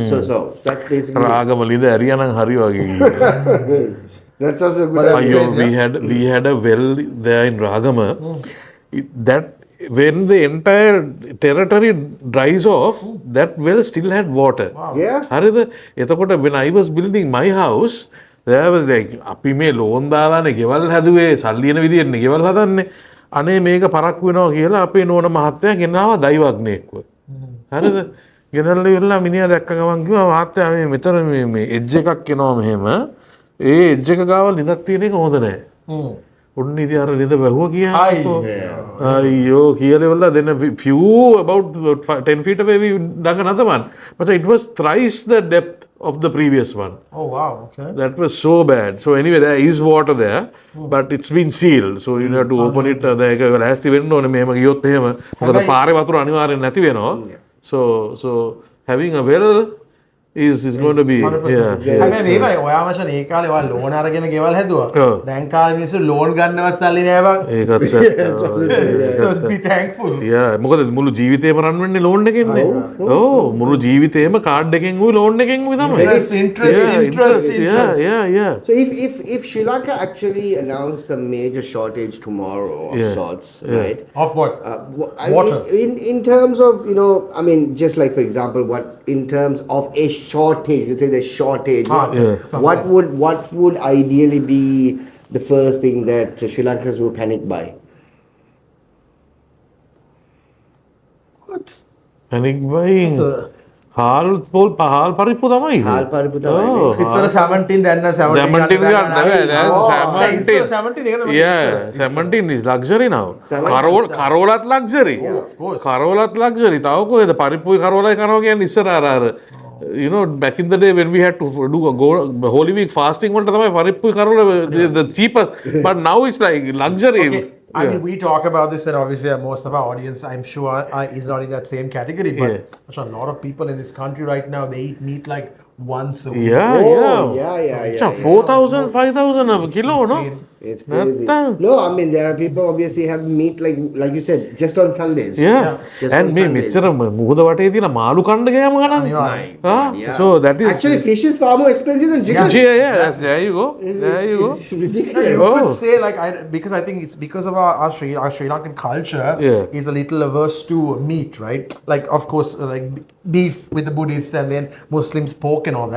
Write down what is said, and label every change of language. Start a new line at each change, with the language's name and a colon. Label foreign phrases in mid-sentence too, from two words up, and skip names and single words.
English: So that's basically. That's also a good idea. We had a well there in Ragama. When the entire territory dries off, that well still had water. Wow. Yeah. When I was building my house, there was like,
Sinhala: අපි මේ ලෝන් දාලානේ ගෙවල් හැදුවේ සල්ලි එන විදියට නේ ගෙවල් හදන්නේ. අනේ මේක පරක් වෙනවා කියලා අපේ නෝන මහත්තයා ගෙනාවා දෛවඥයෙක්ව. හරිද? ගෙනල්ලා ඉවරලා මිනිහා දැක්ක ගමන් කිව්වා මහත්තයා මේ මෙතන මේ එජ් එකක් එනවා මෙහෙම. ඒ එජ් එක ගාව ලිඳක් තියෙන එක හොඳ නැහැ. ඔන්න ඉතින් අර ලිඳ වැහුවා කියන්නේ. අයියෝ කියලා ඉවරලා
English: then a few about 10 feet away we dug another one. But it was thrice the depth of the previous one. Oh wow, okay. That was so bad. So anyway, there is water there, but it's been sealed. So you have to open it.
Sinhala: ඒක ලෑස්ති වෙන්න ඕනේ මෙහෙම ගියොත් එහෙම. මොකද පාරේ වතුර අනිවාර්යෙන් නැති වෙනවා.
English: So having a well is going to be
Sinhala: හැබැයි මේවයි ඔයා මචං ඒ කාලේ ඔයා ලෝන් අරගෙන ගෙවල් හැදුවා. දැන් කාලේ මිනිස්සු ලෝන් ගන්නවත් සල්ලි නෑ බං. ඒකත්
English: so be thankful.
Sinhala: මොකද මුළු ජීවිතේම රන් වෙන්නේ ලෝන් එකෙන්නේ. මුළු ජීවිතේම කාඩ් එකෙන් උයි ලෝන් එකෙන් උයි තමයි.
English: interest. Yeah. So if Sri Lanka actually announced a major shortage tomorrow of sorts, right? Of what? Water. In terms of, you know, I mean, just like for example, what in terms of a shortage, let's say the shortage, what would ideally be the first thing that Sri Lankans will panic by? What? Panic buying.
Sinhala: හාල් පරිප්පු තමයි. හාල් පරිප්පු තමයි. ඉස්සර 17 දැන් 17 ගන්න බෑ. දැන් 17
English: is luxury now.
Sinhala: කරෝලත් luxury.
English: Of course.
Sinhala: කරෝලත් luxury. තව කොහෙද පරිප්පුයි කරෝලයි කනවා කියන්නේ ඉස්සර අර
English: you know, back in the day when we had to do a Holy Week fasting
Sinhala: වලට තමයි පරිප්පුයි කරෝල
English: the cheapest, but now it's like luxury. Okay. I mean, we talk about this, and obviously most of our audience, I'm sure, is not in that same category. But a lot of people in this country right now, they eat meat like once a week. Yeah. 4,000, 5,000 a kilo, no? It's crazy. No, I mean, there are people obviously have meat like you said, just on Sundays. Yeah. And me
Sinhala: මෙච්චර මුහුද වටේ තියෙන මාළු කන්න ගෑම ගන්නනේ.
English: So that is actually fish is far more expensive than chicken. Yeah, there you go. It's ridiculous. You could say because I think it's because of our Sri Lankan culture is a little averse to meat, right? Like of course like beef with the Buddhists and then Muslims pork and all that.